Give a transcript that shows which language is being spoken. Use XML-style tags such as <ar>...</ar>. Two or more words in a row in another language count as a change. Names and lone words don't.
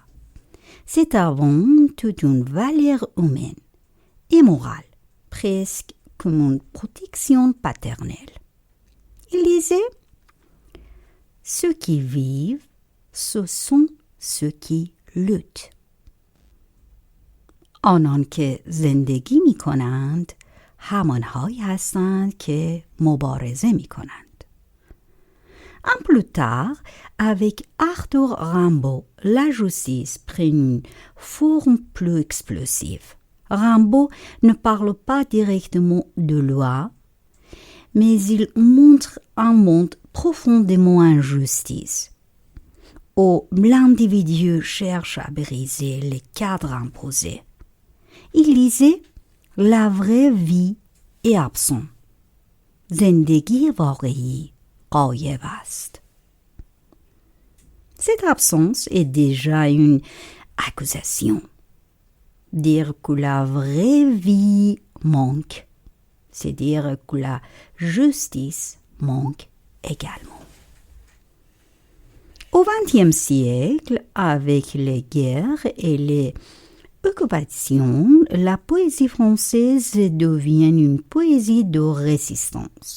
<fr>C'est avant tout une valeur humaine et morale, presque comme une protection paternelle. Il disait « Ceux qui vivent, ce sont ceux qui luttent.</fr> <fa>» آنان که زندگی می کنند همانهایی هستند که مبارزه می کنند.</fa> <fr>Un plus tard, avec Arthur Rimbaud, la justice prit une forme plus explosive. Rimbaud ne parle pas directement de loi, mais il montre un monde profondément injuste, où l'individu cherche à briser les cadres imposés. Il disait « La vraie vie est absente.</fr> <fa>زندگی واقعی غایب است.</fa> <fr>» Cette absence est déjà une accusation. Dire que la vraie vie manque, c'est dire que la justice manque également. Au XXe siècle, avec les guerres et les occupations, la poésie française devient une poésie de résistance.</fr>